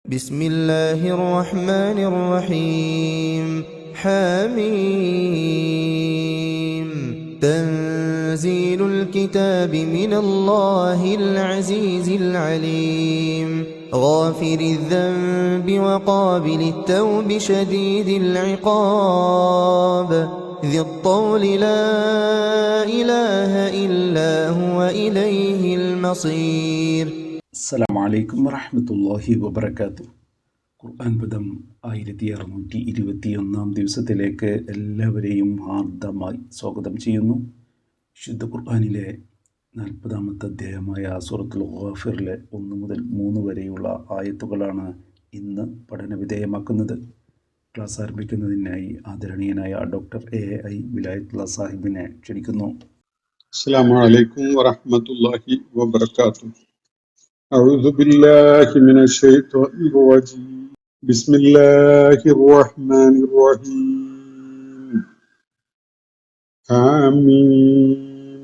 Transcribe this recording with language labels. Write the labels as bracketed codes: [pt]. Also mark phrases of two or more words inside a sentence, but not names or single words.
[ar] بسم الله الرحمن الرحيم حميم تنزيل الكتاب من الله العزيز العليم غافر الذنب وقابل التوب شديد العقاب ذي الطول لا إله إلا هو إليه المصير. السلام عليكم ورحمة الله وبركاته. [ml] ഖുർആൻ പദം 1621 ദിവസത്തിലേക്ക് എല്ലാവരെയും ഹാർദമായി സ്വാഗതം ചെയ്യുന്നു. വിശുദ്ധ ഖുർആനിലെ 40-ാമത്തെ അധ്യായമായ സൂറത്തുൽ ഗാഫിറിലെ 1 മുതൽ 3 വരെയുള്ള ആയത്തുകളാണ് ഇന്ന് പഠന വിധേയമാക്കുന്നത്. ക്ലാസ് ആരംഭിക്കുന്നതിനായി ആദരണീയനായ ഡോക്ടർ AI വിലായത്തുള്ള സാഹിബിനെ ക്ഷണിക്കുന്നു. [ar] السلام عليكم ورحمة الله وبركاته. أعوذ بالله من الشيطان الرجيم. بسم الله الرحمن الرحيم. آمين.